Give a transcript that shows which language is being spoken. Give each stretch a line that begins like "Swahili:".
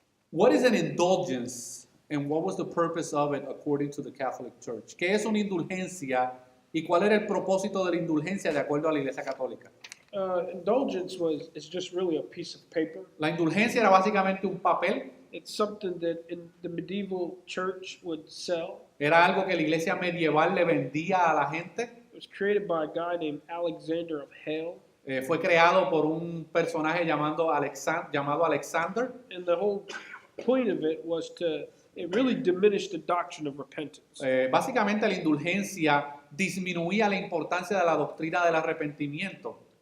English: What is an indulgence and what was the purpose of it according to the Catholic Church?
Spanish: ¿Qué es una indulgencia y cuál era el propósito de la indulgencia de acuerdo a la Iglesia Católica?
English: Indulgence is just really a piece of paper.
Spanish: La indulgencia era básicamente un papel,
English: It's something that in the medieval church would sell.
Spanish: era algo que la iglesia medieval le vendía a la gente.
English: It was created by a guy named Alexander of Hale.
Spanish: Fue creado por un personaje llamado Alexander.
English: And the whole point of it was it really diminished the doctrine of repentance.
Spanish: Básicamente la indulgencia disminuía la importancia de la doctrina del arrepentimiento.